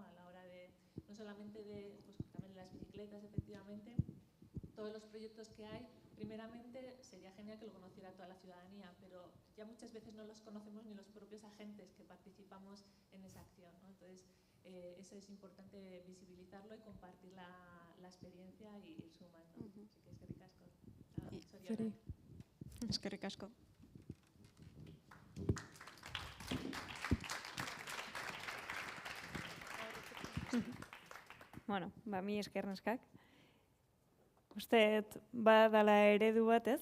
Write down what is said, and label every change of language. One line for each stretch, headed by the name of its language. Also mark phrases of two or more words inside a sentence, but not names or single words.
Spanish: A la hora de, no solamente de, pues también de las bicicletas, efectivamente, todos los proyectos que hay, primeramente sería genial que lo conociera toda la ciudadanía, pero ya muchas veces no los conocemos ni los propios agentes que participamos en esa acción, ¿no? Entonces, eso es importante visibilizarlo y compartir la experiencia y ir sumando. Así que
Basque: eskerrik asko. Zuri. Eskerrik asko. Bueno, mi esker neskak. Uste, badala eredu bat, ez?